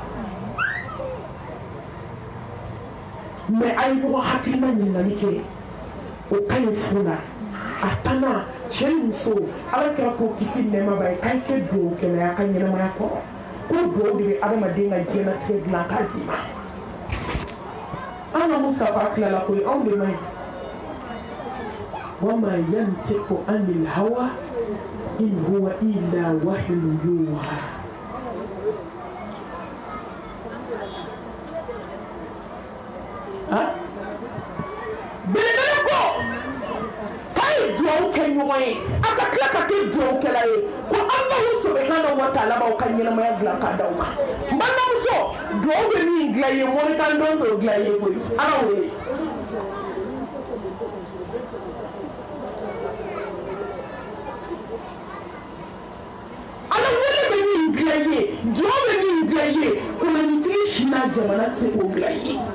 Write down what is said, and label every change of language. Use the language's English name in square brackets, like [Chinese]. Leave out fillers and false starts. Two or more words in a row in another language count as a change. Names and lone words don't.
[Bambara] mais a ye ɲɔgɔn hakilina ɲininkali kɛ o ka ɲi furu la a tanna cɛ ni muso ala kɛra ko kisi nɛɛma ba ye k'a kɛ dugawu kɛlɛ a ka ɲɛnamaya kɔrɔ ko dugawu de bɛ adamaden ka diɲɛlatigɛ dilan k'a d'i ma an ka Mustafa tilala koyi anw de ma ɲi wa [Arabic] ما ينطق عن الهوى إن هو إلا وحي يوحى [Bambara] belebele ko k'a ye dugawu kɛ ɲɔgɔn ye a ka tila ka kɛ dugawukɛla ye ko [Arabic] الله سبحانه وتعالى [Bambara] b'aw ka ɲɛnamaya dilan k'a d'aw ma n balimamuso dugawu bɛ min dilan i ye mɔnikan don t'o dilan i ye koyi ala wele ala wele bɛ min dilan i ye dugawu bɛ min dilan i ye kolonitigi si n'a jamana tɛ se k'o dilan i ye